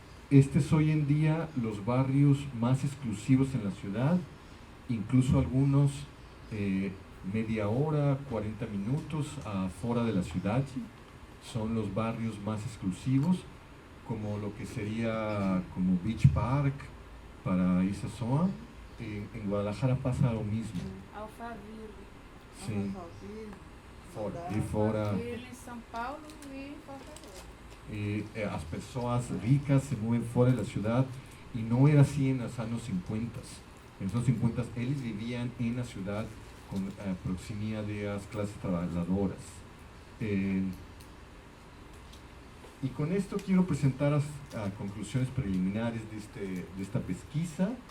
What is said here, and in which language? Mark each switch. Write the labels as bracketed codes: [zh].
[es] Es hoy en día los barrios más exclusivos en la ciudad, incluso algunos media hora, 40 minutos afuera de la ciudad, son los barrios más exclusivos, como lo que sería como Beach Park para esa zona. En Guadalajara pasa lo mismo. [pt] Alphaville. [es] Sí. [pt] Fora. E fora, Alphaville em São Paulo e Fortaleza. [es] las personas ricas se mueven fuera de la ciudad y no era así en los años 50. En los años 50 ellos vivían en la ciudad con proximidad de las clases trabajadoras. Y con esto quiero presentar las conclusiones preliminares de esta pesquisa.